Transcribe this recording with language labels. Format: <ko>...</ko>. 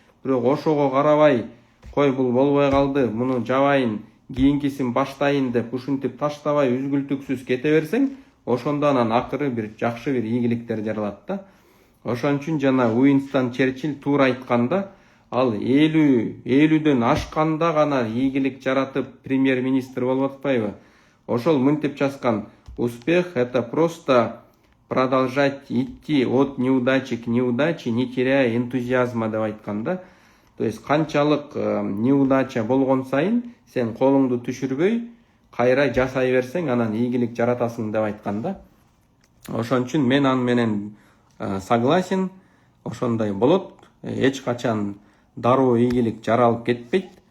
<ky>Бирок ошого карабай, кой бул болбой калды, муну жабайын, кийинкисин баштайын деп ушинтип таштабай үзгүлтүксүз кете берсең, ошондо анан акыры бир жакшы бир ийгиликтер жаралат да. Ошон үчүн жана Уинстон Черчилль туура айтканда, ал 50-дөн ашканда гана ийгилик жаратып премьер-министр болуп атпайбы? Ошол мынтип жазган:</ky> <ru>успех — это просто продолжать идти от неудачи к неудаче, не теряя энтузиазма</ru> <ky>деп айткан да. То есть канчалык неудача болгон сайын сен колуңду түшүрбөй, кайра жасай берсең, анан ийгилик жаратасың деп айткан да. Ошон үчүн мен аны менен согласен, ошондой болот. Эч качан дароо ийгилик жаралып кетпейт.</ky>